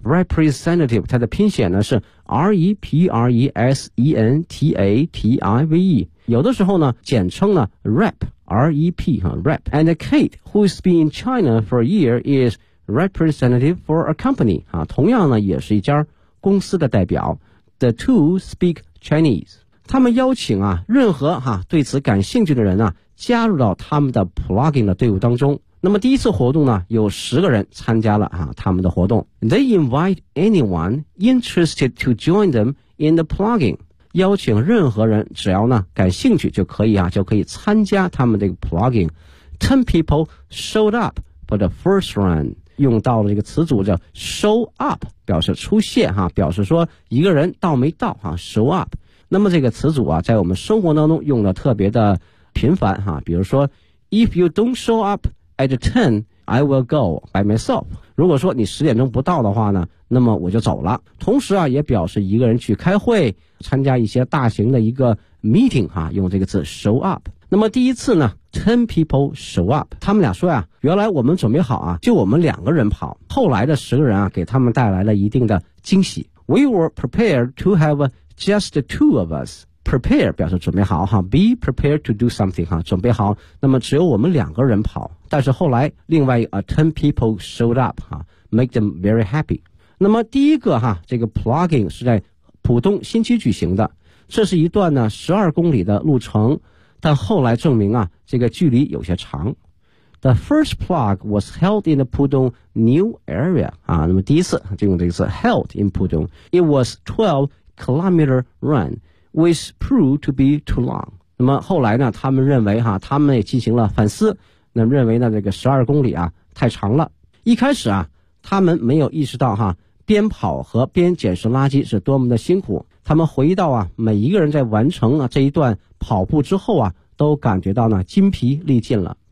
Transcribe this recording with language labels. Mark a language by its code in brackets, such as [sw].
[zh] representative 它的拼写呢是 representative， 有的时候呢简称呢 rep，rep 哈 rep。 [en] And Kate who's been in China for a year is representative for a company [zh] 啊，同样呢也是一家公司的代表。 [en] The two speak Chinese。 [zh] 他们邀请啊，任何哈、啊、对此感兴趣的人呢、啊，加入到他们的 plugin 的队伍当中。那么第一次活动呢，有十个人参加了啊他们的活动。 [en] They invite anyone interested to join them in the plugin。 [zh] 邀请任何人，只要呢感兴趣就可以啊，就可以参加他们的 plugin。 [en] Ten people showed up for the first run。 [zh] 用到了一个词组叫 show up， 表示出现哈、啊，表示说一个人到没到哈、啊、，show up。那么这个词组啊，在我们生活当中用的特别的频繁哈、啊，比如说 ， [en] if you don't show up at 10， I will go by myself。 [zh] 如果说你十点钟不到的话呢，那么我就走了。同时啊，也表示一个人去开会，参加一些大型的一个 meeting 哈、啊，用这个字 show up。那么第一次呢 ， [en] 10 people show up。 [zh] 他们俩说呀、啊，原来我们准备好啊，就我们两个人跑。后来的十个人啊，给他们带来了一定的惊喜。 [en] We were prepared to have just the two of us. [zh] Prepare 表示准备好哈 ， [en] be prepared to do something [zh] 哈，准备好。那么只有我们两个人跑，但是后来另外啊 ， [en] 10 people showed up [zh] 哈 ， [en] make them very happy。 [zh] 那么第一个哈，这个 plugin 是在浦东新区举行的，这是一段呢12公里的路程。但后来证明啊，这个距离有些长。 [en] The first plug was held in the Pudong New Area [zh] 啊，那么第一次就用这个词 [en] held in Pudong. It was 12 kilometer run, which proved to be too long. [zh] 那么后来呢，他们认为哈、啊，他们也进行了反思，那认为呢这个12公里啊太长了。一开始啊，他们没有意识到哈、啊，边跑和边捡拾垃圾是多么的辛苦。他们回忆到啊，每一个人在完成啊这一段跑步之后啊，都感觉到呢筋疲力尽了。